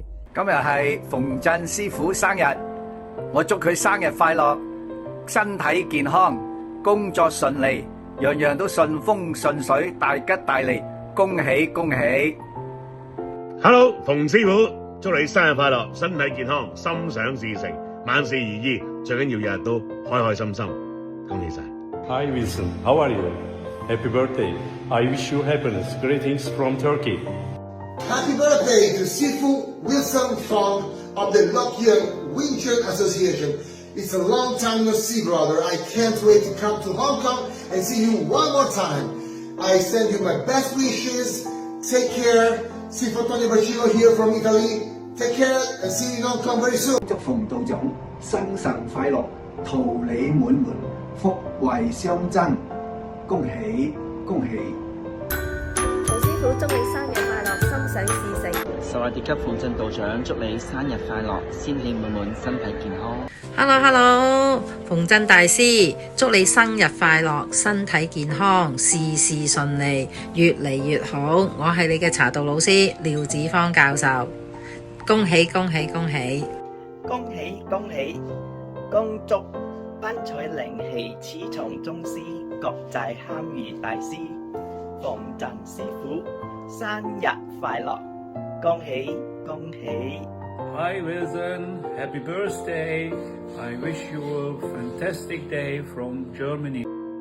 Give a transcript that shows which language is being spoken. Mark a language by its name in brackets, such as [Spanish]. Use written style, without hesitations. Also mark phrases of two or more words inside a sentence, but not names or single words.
[Cantonese] 今日係馮震師傅生日，我祝佢生日快樂，身體健康，工作順利，樣樣都順風順水，大吉大利，恭喜恭喜 Hello， 馮師傅，祝你生日快樂，身體健康，心想事成，萬事如意，最緊要日日都開開心心，恭喜晒。 [English] Hi Wilson, how are you? Happy birthday. I wish you happiness. Greetings from Turkey. Happy birthday to Sifu Wilson Fong of the Lockyer Wing Association. It's a long time no see, brother. I can't wait to come to Hong Kong and see you one more time. I send you my best wishes. Take care. Sifu Tony Bacino here from Italy. Take care and see you in Hong Kong very soon. [Cantonese] 祝馮道長生辰快樂，桃李滿門，福慧相爭，恭喜恭喜！馮師傅祝你生日快樂，心想事成。 [Thai] สวัสดีครับ [Cantonese] 馮震道長，祝你生日快樂，仙氣滿滿，身體健康。 Hello， 馮震大師，祝你生日快樂，身體健康，事事順利，越嚟越好。我係你嘅茶道老師廖子芳教授，恭喜恭喜恭喜！恭喜恭喜！恭祝賓彩靈氣雌從宗師，國際堪輿大師馮震師傅生日快樂，恭喜恭喜！ [English] Hi Wilson, happy birthday! I wish you a fantastic day from Germany.